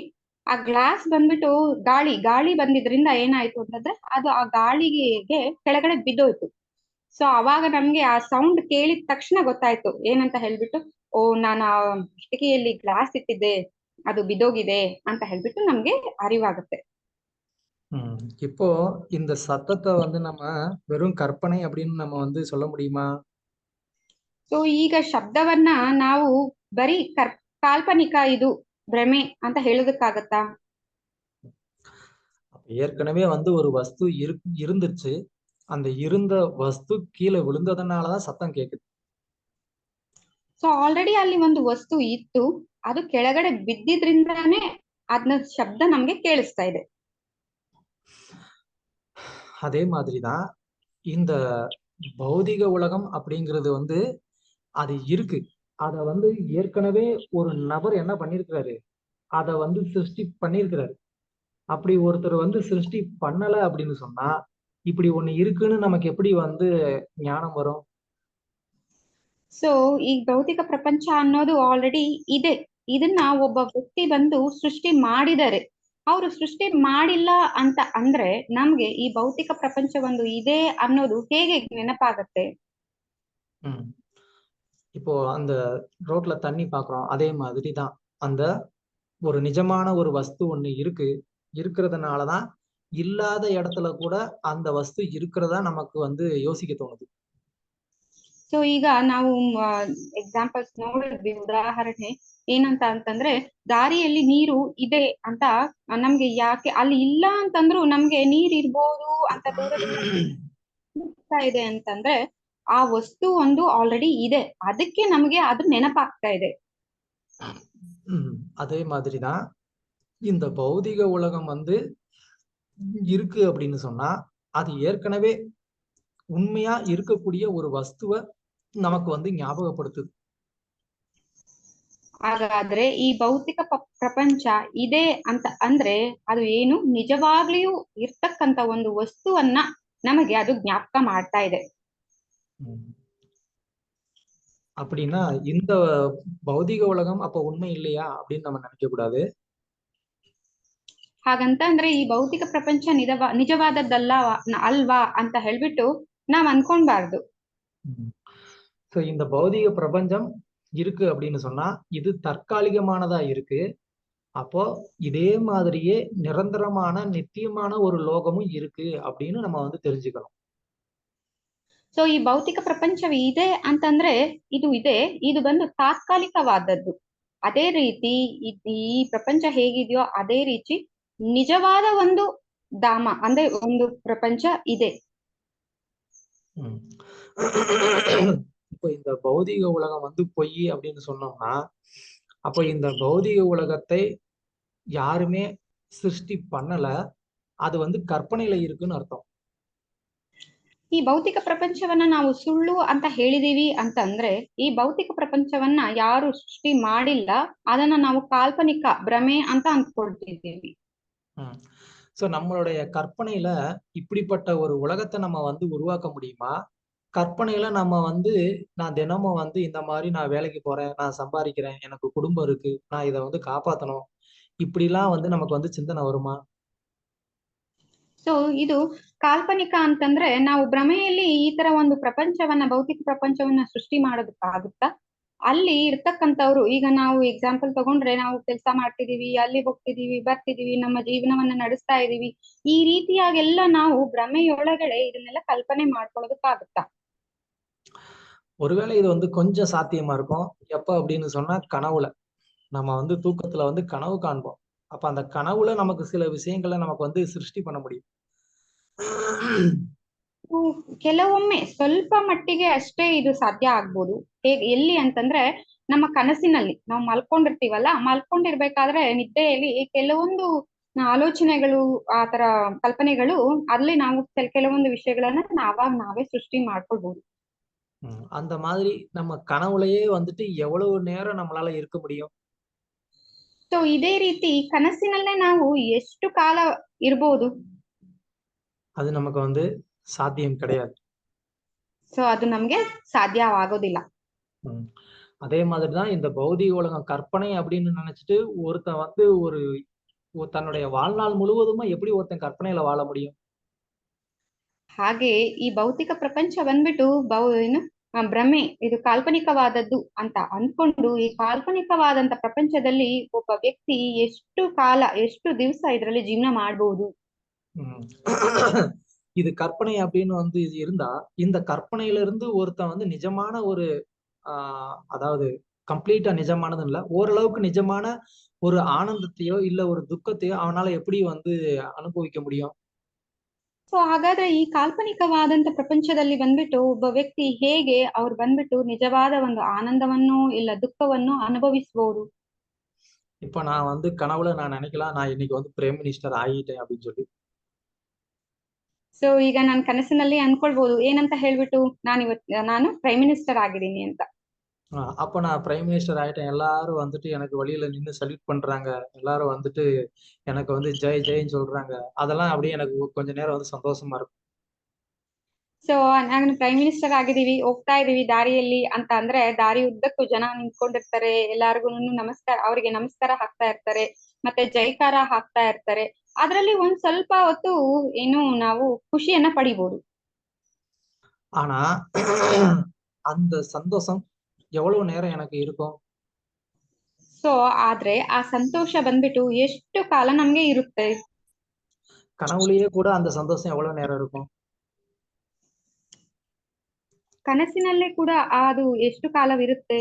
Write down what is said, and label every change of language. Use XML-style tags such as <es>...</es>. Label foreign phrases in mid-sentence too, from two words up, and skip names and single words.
<kn>ಆ ಗ್ಲಾಸ್ ಬಂದ್ಬಿಟ್ಟು ಗಾಳಿ ಬಂದಿದ್ರಿಂದ ಏನಾಯ್ತು ಅಂತಂದ್ರೆ, ಅದು ಆ ಗಾಳಿಗೆ ಕೆಳಗಡೆ ಬಿದ್ದೋಯ್ತು. ಸೊ ಅವಾಗ ನಮ್ಗೆ ಆ ಸೌಂಡ್ ಕೇಳಿದ ತಕ್ಷಣ ಗೊತ್ತಾಯ್ತು ಏನಂತ ಹೇಳ್ಬಿಟ್ಟು, ಓ, ನಾನು ಆ ಕಿಟಕಿಯಲ್ಲಿ ಗ್ಲಾಸ್ ಇಟ್ಟಿದ್ದೆ, ಅದು ಬಿದ್ದೋಗಿದೆ ಅಂತ ಹೇಳ್ಬಿಟ್ಟು ನಮ್ಗೆ ಅರಿವಾಗುತ್ತೆ.</kn> <ta>இப்போ இந்த சத்தத்தை நம்ம வெறும் கற்பனை அப்படின்னு நம்ம சொல்ல முடியுமா?</ta> <kn>ಸೊ ಈಗ ಶಬ್ದವನ್ನ ನಾವು ಬರೀ ಕಾಲ್ಪನಿಕ, ಇದು ಭ್ರಮೆ ಅಂತ ಹೇಳೋದಕ್ಕಾಗತ್ತಾ?</kn> <ta>ஏற்கனவே ஒரு வஸ்து இருந்துச்சு, அந்த இருந்த ವಸ್ತು கீழே விழுந்ததனாலதான் சத்தம் கேக்குது. ಸೊ ಆಲ್ರೆಡಿ ಅಲ್ಲಿ ಒಂದು ವಸ್ತು ಇತ್ತು, ಅದು ಕೆಳಗಡೆ ಬಿದ್ದಿದ್ರಿಂದಾನೇ ಅದನ್ನ ಶಬ್ದ ನಮ್ಗೆ ಕೇಳಿಸ್ತಾ ಇದೆ. அதே மாதிரிதான் இந்த பௌதிக உலகம் அப்படிங்கிறது அது இருக்கு. அத ஏற்கனவே ஒரு நபர் என்ன பண்ணிருக்கிறாரு, அத வந்து சிருஷ்டி பண்ணியிருக்கிறாரு. அப்படி ஒருத்தர் வந்து சிருஷ்டி பண்ணல அப்படின்னு சொன்னா இப்படி ஒண்ணு இருக்குன்னு நமக்கு எப்படி வந்து ஞானம் வரும்?</ta> <kn>ಸೊ ಈ ಭೌತಿಕ ಪ್ರಪಂಚ ಅನ್ನೋದು ಆಲ್ರೆಡಿ ಇದೆ. ಇದನ್ನ ಒಬ್ಬ ವ್ಯಕ್ತಿ ಬಂದು ಸೃಷ್ಟಿ ಮಾಡಿದ್ದಾರೆ. ಅವರು ಸೃಷ್ಟಿ ಮಾಡಿಲ್ಲ ಅಂತ ಅಂದ್ರೆ ನಮ್ಗೆ ಈ ಭೌತಿಕ ಪ್ರಪಂಚ ಒಂದು ಇದೆ ಅನ್ನೋದು ಹೇಗೆ ನೆನಪಾಗತ್ತೆ? ம்.</kn> <ta>இப்போ அந்த ரோட்ல தண்ணி பாக்குறோம், அதே மாதிரி தான். அந்த ஒரு நிஜமான ஒரு வஸ்து ஒண்ணு இருக்கிறதுனாலதான் இல்லாத இடத்துல கூட அந்த வஸ்து இருக்கிறதா நமக்கு வந்து யோசிக்க தோணுது.</ta> <kn>ಸೊ ಈಗ ನಾವು ಎಕ್ಸಾಂಪಲ್ಸ್ ನೋಡಿದ್ವಿ, ಉದಾಹರಣೆ ಏನಂತ ಅಂತಂದ್ರೆ ದಾರಿಯಲ್ಲಿ ನೀರು ಇದೆ ಅಂತ ನಮ್ಗೆ ಯಾಕೆ ಅಲ್ಲಿ ಇಲ್ಲ ಅಂತಂದ್ರು ನಮ್ಗೆ ನೀರ್ ಇರ್ಬೋದು ಅಂತ ದೂರದಿಂದ ಇದೆ ಅಂತಂದ್ರೆ ಆ ವಸ್ತು ಒಂದು ಆಲ್ರೆಡಿ ಇದೆ, ಅದಕ್ಕೆ ನಮ್ಗೆ ಅದು ನೆನಪಾಗ್ತಾ ಇದೆ.</kn> <ta>அதே மாதிரிதான் இந்த பௌதிக உலகம் வந்து இருக்கு அப்படின்னு சொன்னா அது ஏற்கனவே உண்மையா இருக்கக்கூடிய ஒரு வஸ்துவை நமக்கு வந்து ஞாபகப்படுத்துது.</ta> <kn>ಹಾಗಾದ್ರೆ ಈ ಭೌತಿಕ ಪ್ರಪಂಚ ಇದೆ ಅಂತ ಅಂದ್ರೆ ಅದು ಏನು ನಿಜವಾಗ್ಲಿಯೂ ಇರ್ತಕ್ಕಂತ ಒಂದು ವಸ್ತುವನ್ನ ನಮಗೆ ಅದು ಜ್ಞಾಪಕ ಮಾಡ್ತಾ ಇದೆ.</kn> <ta>அப்படின்னா இந்த பௌதிக உலகம் அப்ப உண்மை இல்லையா அப்படின்னு நம்ம நினைக்க கூடாது.</ta> <kn>ಹಾಗಂತ ಅಂದ್ರೆ ಈ ಭೌತಿಕ ಪ್ರಪಂಚ ನಿಜವಾದದ್ದಲ್ಲ ಅಲ್ವಾ ಅಂತ ಹೇಳ್ಬಿಟ್ಟು ನಾವ್ ಅನ್ಕೊಂಡ್ಬಾರ್ದು.</kn> <ta>சோ இந்த பௌதிக பிரபஞ்சம் இருக்கு அப்படின்னு சொன்னா இது தற்காலிகமானதா இருக்கு. அப்போ இதே மாதிரியே நிரந்தரமான நித்தியமான ஒரு லோகமும் இருக்கு அப்படின்னு நம்ம வந்து தெரிஞ்சுக்கணும்.</ta> <kn>ಸೊ ಈ ಭೌತಿಕ ಪ್ರಪಂಚವೇ ಇದೆ ಅಂತಂದ್ರೆ ಇದು ಇದೆ, ಇದು ಬಂದು ತಾತ್ಕಾಲಿಕವಾದದ್ದು. ಅದೇ ರೀತಿ ಈ ಪ್ರಪಂಚ ಹೇಗಿದೆಯೋ ಅದೇ ರೀತಿ ನಿಜವಾದ ಒಂದು ಧಾಮ ಅಂದ್ರೆ ಒಂದು ಪ್ರಪಂಚ ಇದೆ.</kn> <ta>இப்போ இந்த பௌதிக உலகம் வந்து பொய் அப்படின்னு சொன்னோம்னா அப்போ இந்த பௌதிக உலகத்தை யாருமே சிருஷ்டி பண்ணல, அது வந்து கற்பனையில இருக்குன்னு அர்த்தம்.</ta> <kn>ಈ ಭೌತಿಕ ಪ್ರಪಂಚವನ್ನ ನಾವು ಸುಳ್ಳು ಅಂತ ಹೇಳಿದೀವಿ ಅಂತಂದ್ರೆ ಈ ಭೌತಿಕ ಪ್ರಪಂಚವನ್ನ ಯಾರು ಸೃಷ್ಟಿ ಮಾಡಿಲ್ಲ, ಅದನ್ನ ನಾವು ಕಾಲ್ಪನಿಕ ಭ್ರಮೆ ಅಂತ ಅನ್ಕೊಳ್ತಿದ್ದೀವಿ.</kn> <ta>சோ நம்மளுடைய கற்பனையில இப்படிப்பட்ட ஒரு உலகத்தை நம்ம வந்து உருவாக்க முடியுமா? கற்பனையில நம்ம வந்து நான் தினமும் வந்து இந்த மாதிரி நான் வேலைக்கு போறேன், நான் சம்பாதிக்கிறேன், எனக்கு குடும்பம் இருக்கு, நான் இதை வந்து காப்பாத்தணும், இப்படிலாம் வந்து நமக்கு வந்து சிந்தனை வருமா?</ta> <kn>ಸೊ ಇದು ಕಾಲ್ಪನಿಕ ಅಂತಂದ್ರೆ ನಾವು ಭ್ರಮೆಯಲ್ಲಿ ಈ ತರ ಒಂದು ಪ್ರಪಂಚವನ್ನ ಭೌತಿಕ ಪ್ರಪಂಚವನ್ನ ಸೃಷ್ಟಿ ಮಾಡೋದಕ್ಕಾಗುತ್ತಾ? ಅಲ್ಲಿ ಇರ್ತಕ್ಕಂಥವ್ರು, ಈಗ ನಾವು ಎಕ್ಸಾಂಪಲ್ ತಗೊಂಡ್ರೆ ನಾವು ಕೆಲಸ ಮಾಡ್ತಿದೀವಿ, ಅಲ್ಲಿ ಹೋಗ್ತಿದೀವಿ, ಬರ್ತಿದೀವಿ, ನಮ್ಮ ಜೀವನವನ್ನ ನಡೆಸ್ತಾ ಇದೀವಿ, ಈ ರೀತಿಯಾಗೆಲ್ಲ ನಾವು ಭ್ರಮೆಯೊಳಗಡೆ ಇದನ್ನೆಲ್ಲ ಕಲ್ಪನೆ ಮಾಡ್ಕೊಳ್ಳೋದಕ್ಕಾಗುತ್ತಾ?</kn> <ta>ஒருவேளை இது வந்து கொஞ்சம் சாத்தியமா இருக்கும். எப்ப அப்படின்னு சொன்னா கனவுல நம்ம வந்து தூக்கத்துல வந்து கனவு காண்போம். அப்ப அந்த கனவுல நமக்கு சில விஷயங்களை நமக்கு வந்து சிருஷ்டி பண்ண முடியும்.</ta> <kn>ಕೆಲವೊಮ್ಮೆ ಸ್ವಲ್ಪ ಮಟ್ಟಿಗೆ ಅಷ್ಟೇ ಇದು ಸಾಧ್ಯ ಆಗ್ಬೋದು. ಎಲ್ಲಿ ಅಂತಂದ್ರೆ ನಮ್ಮ ಕನಸಿನಲ್ಲಿ ನಾವು ಮಲ್ಕೊಂಡಿರ್ತೀವಲ್ಲ, ಮಲ್ಕೊಂಡಿರ್ಬೇಕಾದ್ರೆ ನಿದ್ದೆಯಲ್ಲಿ ಕೆಲವೊಂದು ಆಲೋಚನೆಗಳು, ಆತರ ಕಲ್ಪನೆಗಳು, ಅಲ್ಲಿ ನಾವು ಕೆಲವೊಂದು ವಿಷಯಗಳನ್ನ ನಾವೇ ಸೃಷ್ಟಿ ಮಾಡ್ಕೊಳ್ಬಹುದು.</kn> <ta>அந்த மாதிரி நம்ம கனவுலயே வந்துட்டு எவ்வளவு நேரம் நம்மளால இருக்க முடியும்?</ta> <kn>ಸೊ ಇದೇ ರೀತಿ ಕನಸಿನಲ್ಲೇ ನಾವು ಎಷ್ಟು ಕಾಲ ಇರ್ಬೋದು?</kn> <ta>அது நமக்கு வந்து சாத்தியம் கிடையாது.</ta> <kn>ಸೊ ಅದು ನಮ್ಗೆ ಸಾಧ್ಯವಾಗೋದಿಲ್ಲ.</kn> <ta>அதே மாதிரிதான் இந்த பௌதிக உலகம் கற்பனை அப்படின்னு நினைச்சிட்டு ஒருத்தன் வந்து தன்னுடைய வாழ்நாள் முழுவதுமா எப்படி ஒருத்தன் கற்பனையில வாழ முடியும்?</ta> <kn>ಹಾಗೆ ಈ ಭೌತಿಕ ಪ್ರಪಂಚ ಬಂದ್ಬಿಟ್ಟು ಭ್ರಮೆ, ಇದು ಕಾಲ್ಪನಿಕವಾದದ್ದು ಅಂತ ಅನ್ಕೊಂಡು ಈ ಕಾಲ್ಪನಿಕವಾದಂತ ಪ್ರಪಂಚದಲ್ಲಿ ಒಬ್ಬ ವ್ಯಕ್ತಿ ಎಷ್ಟು ಕಾಲ, ಎಷ್ಟು ದಿವಸ ಇದರಲ್ಲಿ ಜೀವನ ಮಾಡಬಹುದು?</kn> <ta>இது கற்பனை அப்படின்னு வந்து இருந்தா இந்த கற்பனையில இருந்து ஒருத்தன் வந்து நிஜமான ஒரு அதாவது கம்ப்ளீட்டா நிஜமானது இல்ல, ஓரளவுக்கு நிஜமான ஒரு ஆனந்தத்தையோ இல்ல ஒரு துக்கத்தையோ அவனால எப்படி வந்து அனுபவிக்க முடியும்?</ta> <kn>ಸೊ ಹಾಗಾದ್ರೆ ಈ ಕಾಲ್ಪನಿಕವಾದಂತ ಪ್ರಪಂಚದಲ್ಲಿ ಬಂದ್ಬಿಟ್ಟು ಒಬ್ಬ ವ್ಯಕ್ತಿ ಹೇಗೆ ಅವ್ರು ಬಂದ್ಬಿಟ್ಟು ನಿಜವಾದ ಒಂದು ಆನಂದವನ್ನು ಇಲ್ಲ ದುಃಖವನ್ನು ಅನುಭವಿಸಬಹುದು?</kn> <ta>இப்ப நான் வந்து கனவுல நான் நினைக்கலாம் நான் இன்னைக்கு வந்து</ta> <en>prime minister</en> <ta>ஆகிட்டேன் அப்படின்னு சொல்லி.</ta> <kn>ಸೊ ಈಗ ನಾನು ಕನಸಿನಲ್ಲಿ ಅನ್ಕೊಳ್ಬಹುದು ಏನಂತ ಹೇಳ್ಬಿಟ್ಟು, ನಾನು</kn> <en>prime minister</en> <kn>ಆಗಿದ್ದೀನಿ ಅಂತ.</kn> <ta>அப்ப நான்</ta> <en>prime minister</en> <ta>ஆயிட்டேன், எல்லாரும் வந்துட்டு எனக்கு வழியில நின்னு சல்யூட் பண்றாங்க, எல்லாரும் வந்துட்டு எனக்கு வந்து ஜெய் ஜெய்ன்னு சொல்றாங்க, அதெல்லாம் அப்படியே எனக்கு கொஞ்ச நேரம் வந்து சந்தோஷமா இருக்கும்.</ta> <kn>ಸೊ ನಾನು</kn> <en>prime minister</en> <kn>ಆಗಿದೀವಿ, ಹೋಗ್ತಾ ಇದೀವಿ ದಾರಿಯಲ್ಲಿ ಅಂತ ಅಂದ್ರೆ ದಾರಿ ಉದ್ದಕ್ಕೂ ಜನ ನಿಂತ್ಕೊಂಡಿರ್ತಾರೆ, ಎಲ್ಲಾರ್ಗು ಅವರಿಗೆ ನಮಸ್ಕಾರ ಹಾಕ್ತಾ ಇರ್ತಾರೆ, ಮತ್ತೆ ಜೈಕಾರ ಹಾಕ್ತಾ ಇರ್ತಾರೆ. ಅದ್ರಲ್ಲಿ ಒಂದ್ ಸ್ವಲ್ಪ ಹೊತ್ತು ಏನು ನಾವು ಖುಷಿಯನ್ನ ಪಡಿಬಹುದು.</kn> <ta>ஆனா அந்த சந்தோஷம் எவ்வளவு நேரம் எனக்கு இருக்கும்?</ta> <kn>ಸೊ ಆದ್ರೆ ಆ ಸಂತೋಷ ಬಂದ್ಬಿಟ್ಟು ಎಷ್ಟು ಕಾಲ ನಮ್ಗೆ ಇರುತ್ತೆ?</kn> <ta>கனவுலயே கூட அந்த சந்தோஷம் எவ்வளவு நேரம் இருக்கும்?</ta> <kn>ಕನಸಿನಲ್ಲೇ ಕೂಡ ಅದು ಎಷ್ಟು ಕಾಲವಿರುತ್ತೆ?</kn>